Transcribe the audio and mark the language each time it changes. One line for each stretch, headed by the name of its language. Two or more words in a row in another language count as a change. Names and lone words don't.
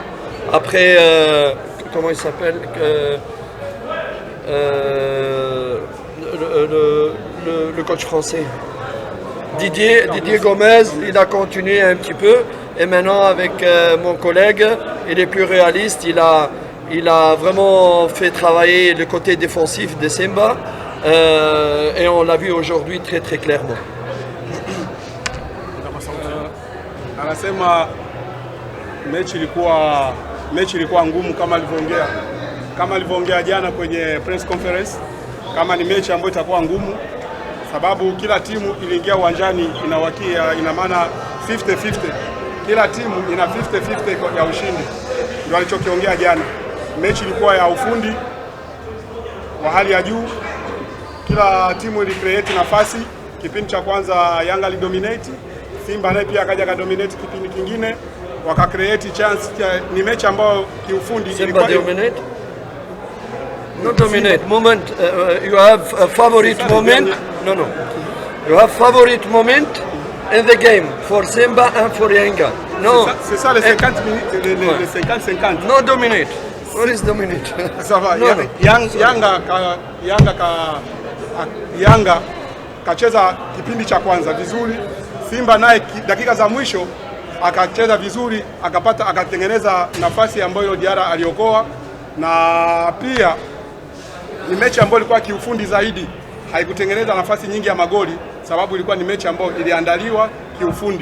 French: Après, comment il s'appelle, le coach français Didier Gomez, il a continué un petit peu. Et maintenant avec mon collègue, il est plus réaliste. Il a vraiment fait travailler le côté défensif de Simba. Et on l'a vu aujourd'hui très très clairement.
Swahili: Anasema mechi ilikuwa ngumu kama alivyoongea jana kwenye
English: press conference,
Swahili: kama ni mechi ambayo itakuwa ngumu sababu kila timu iliingia uwanjani ina maana 50-50. Kila timu ina 50-50 ya ushindi. Ndio alichokiongea jana. Mechi ilikuwa ya ufundi wa hali ya juu. Kila timu ili create nafasi. Kipindi cha kwanza Yanga alidominate, Simba naye pia akaja kadominate kipindi kingine, waka
English: create chance.
Swahili: Ni mechi ambayo kiufundi
English: Simba dominate? Not dominate. Moment, you have a favorite moment? No. You have favorite moment in the game for Simba and for Yanga? No.
French: C'est ça les 50 minutes, les 50-50.
English: No dominate. What is dominate?
French: Ça va.
Swahili: Yanga kacheza kipindi cha kwanza vizuri. Simba naye dakika za mwisho akacheza vizuri, akatengeneza nafasi ambayo Diarra aliokoa, na pia ni mechi ambayo ilikuwa kiufundi zaidi, haikutengeneza nafasi nyingi ya magoli sababu ilikuwa ni mechi ambayo iliandaliwa kiufundi.